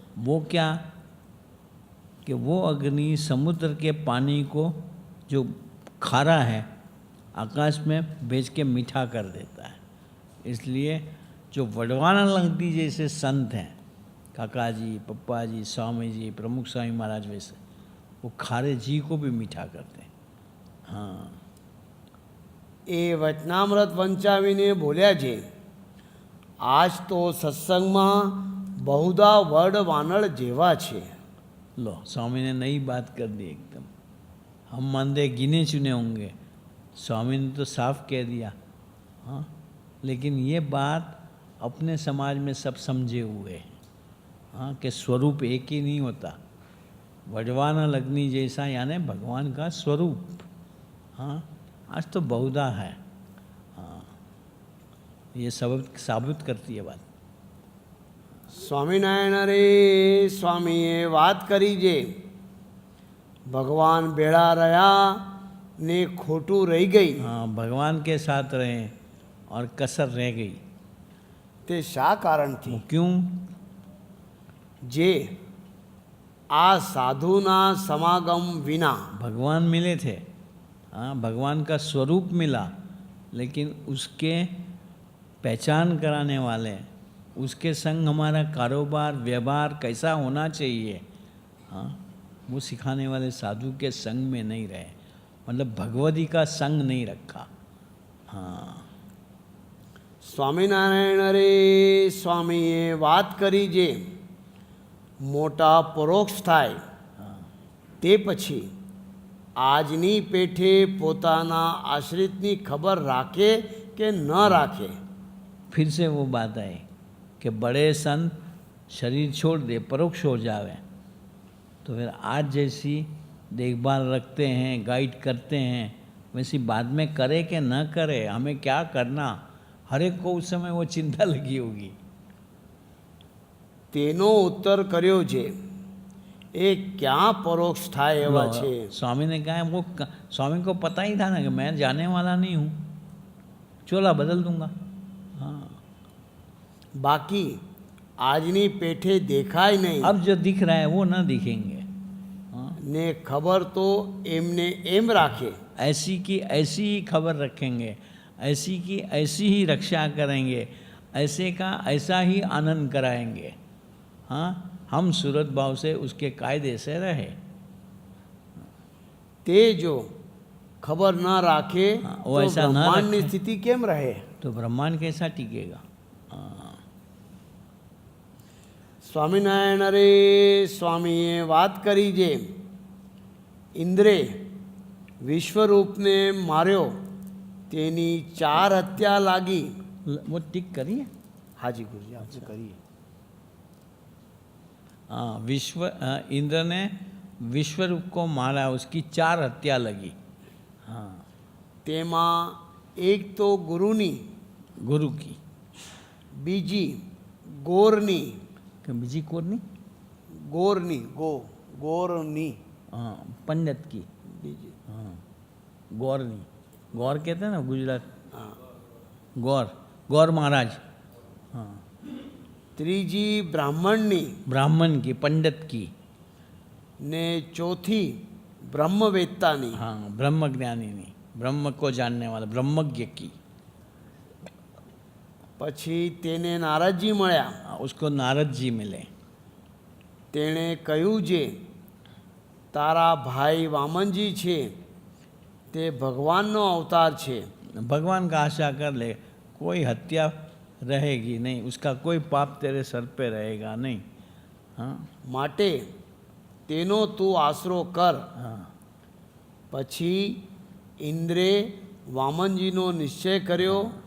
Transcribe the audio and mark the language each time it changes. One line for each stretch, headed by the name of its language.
Hindi: वो क्या कि वो अग्नि समुद्र के पानी को जो खारा है आकाश में भेज के मीठा कर देता है। इसलिए जो वडवानल अग्नि जैसे संत हैं, काका जी, पप्पा जी, स्वामी जी, प्रमुख स्वामी महाराज, वैसे वो खारे जी को भी मीठा करते हैं। हाँ,
Gujarati: એ વચનામૃત વંચાવીને બોલ્યા છે આજ તો સત્સંગમાં બહુધા વડ વાનળ જેવા છે।
Hindi: लो स्वामी ने नई बात कर दी एकदम। हम मानते गिने चुने होंगे, स्वामी ने तो साफ कह दिया। हाँ, लेकिन ये बात अपने समाज में सब समझे हुए हैं। हाँ, कि स्वरूप एक ही नहीं होता, वडवानल अग्नि जैसा यानी भगवान का स्वरूप। हाँ, आज तो बहुधा है। हाँ, ये सब साबित करती है बात।
Gujarati: સ્વામિનારાયણ રે સ્વામીએ વાત કરી જે ભગવાન ભેળા રહ્યા ને ખોટું રહી ગઈ
Hindi: हाँ, भगवान के साथ रहे और कसर रह गई।
Gujarati: તે શા કારણથી
Hindi: वो क्यों?
Gujarati: જે આ સાધુના સમાગમ વિના
Hindi: भगवान मिले थे, हाँ भगवान का स्वरूप मिला, लेकिन उसके पहचान कराने वाले, उसके संग हमारा कारोबार व्यवहार कैसा होना चाहिए, हाँ वो सिखाने वाले साधु के संग में नहीं रहे, मतलब भगवती का संग नहीं रखा। हाँ,
Gujarati: સ્વામિનારાયણ રે સ્વામીએ વાત કરી જે મોટા પરોક્ષ થાય તે પછી આજની પેઠે પોતાના આશ્રિતની ખબર રાખે કે ન રાખે।
Hindi: फिर से वो बात आई कि बड़े संत शरीर छोड़ दे, परोक्ष हो जावे, तो फिर आज जैसी देखभाल रखते हैं, गाइड करते हैं, वैसी बाद में करे कि न करे, हमें क्या करना, हर एक को उस समय वो चिंता लगी होगी।
Gujarati: તેનો ઉત્તર કર્યો છે એ ક્યાં પરોક્ષ થાય એવા છે।
Hindi: स्वामी ने कहा वो स्वामी को पता ही था ना कि मैं जाने वाला नहीं हूँ, चोला बदल दूंगा। हाँ,
Gujarati: બાકી આજની પેઠે દેખાય નહીં
Hindi: अब जो दिख रहा है वो न दिखेंगे। हाँ,
Gujarati: ને ખબર તો એમને એમ રાખે
Hindi: ऐसी की ऐसी ही खबर रखेंगे, ऐसी की ऐसी ही रक्षा करेंगे, ऐसे का ऐसा ही आनंद कराएंगे। हाँ, हम सूरत भाव से उसके कायदे से रहे।
Gujarati: તે જો ખબર ન રાખે
Hindi: हाँ, वो
Gujarati: તો
Hindi: ऐसा न
Gujarati: બ્રહ્માંડની
Hindi: रखे
Gujarati: સ્થિતિ કેમ રહે।
Hindi: तो ब्रह्मांड कैसा टिकेगा। हाँ,
Gujarati: સ્વામિનારાયણ અરે સ્વામીએ વાત કરી જે ઇન્દ્રે વિશ્વરૂપને માર્યો તેની 4 હત્યા લાગી.
Hindi: वो टिक करिए.
Gujarati: હાજી ગુરુજી આપણે કરીએ.
Hindi: हाँ, इंद्र ने विश्व रूप को मारा, उसकी 4 हत्या लगी. हाँ,
Gujarati: તેમાં એક તો ગુરુની,
Hindi: गुरु की.
Gujarati: બીજી ગોરની,
Hindi: बीजी कोर नहीं.
Gujarati: ગોરની ગોરની
Hindi: हाँ, पंडित की.
Gujarati: બીજી
Hindi: हाँ, गौर नहीं. गौर कहते हैं ना गुजरात.
Gujarati: હા.
Hindi: गौर महाराज. हाँ,
Gujarati: ત્રીજી બ્રાહ્મણની
Hindi: ब्राह्मण की, पंडित की.
Gujarati: ને ચોથી બ્રહ્મવેત્તાની.
Hindi: हाँ, ब्रह्म ज्ञानी नहीं, ब्रह्म को जानने वाला ब्रह्मज्ञ की.
Gujarati: પછી તેને નારદજી મળ્યા.
Hindi: हाँ, उसको नारद जी मिले.
Gujarati: તેણે કહ્યું જે તારા ભાઈ વામનજી છે તે ભગવાનનો અવતાર છે.
Hindi: भगवान का आशा कर ले, कोई हत्या रहेगी नहीं, उसका कोई पाप तेरे सर पे रहेगा नहीं. हाँ,
Gujarati: માટે તેનો તું આશરો કર.
Hindi: हाँ,
Gujarati: પછી ઇન્દ્રે વામનજીનો નિશ્ચય કર્યો.